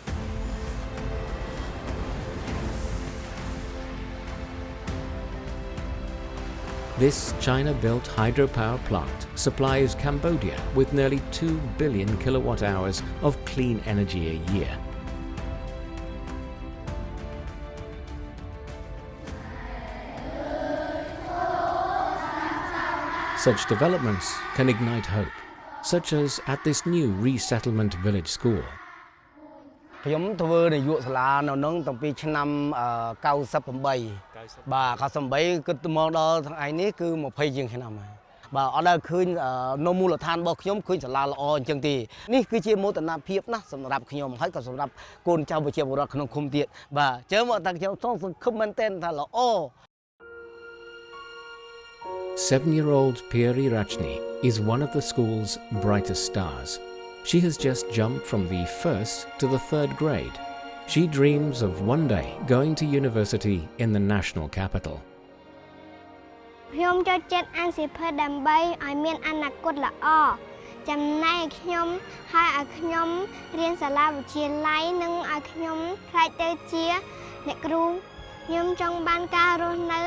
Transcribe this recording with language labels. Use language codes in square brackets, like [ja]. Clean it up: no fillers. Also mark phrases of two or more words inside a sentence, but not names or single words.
[en] This China-built hydropower plant supplies Cambodia with nearly 2 billion kilowatt-hours of clean energy a year. Such developments can ignite hope, such as at this new resettlement village school. [km] ខ្ញុំធ្វើនាយកសាលានៅនឹងតាំងពីឆ្នាំ98 បាទ98គិតមកដល់ថ្ងៃនេះគឺ20ជាងឆ្នាំហើយបាទអត់ដែលឃើញនៅមូលដ្ឋានរបស់ខ្ញុំឃើញសាលាល្អអញ្ចឹងទេនេះគឺជាមោទនភាពណាស់សម្រាប់ខ្ញុំហើយក៏សម្រាប់កូនចៅប្រជាពលរដ្ឋក្នុងឃុំទៀតបាទអញ្ចឹងមកតាំងខ្ញុំសង្ឃឹមមែនទែនថាល្អ [en] 7-year-old Piri Rachni is one of the school's brightest stars. She has just jumped from the 1st to the 3rd grade. She dreams of one day going to university in the national capital. [km] ខ្ញុំចូលចិត្តអានសៀវភៅដើម្បីឲ្យមានអនាគតល្អចំណែកខ្ញុំហើយឲ្យខ្ញុំរៀនសាលាវិទ្យាល័យនិងឲ្យខ្ញុំខ្លាចទៅជាអ្នកគ្រូខ្ញុំចង់បានការរស់នៅ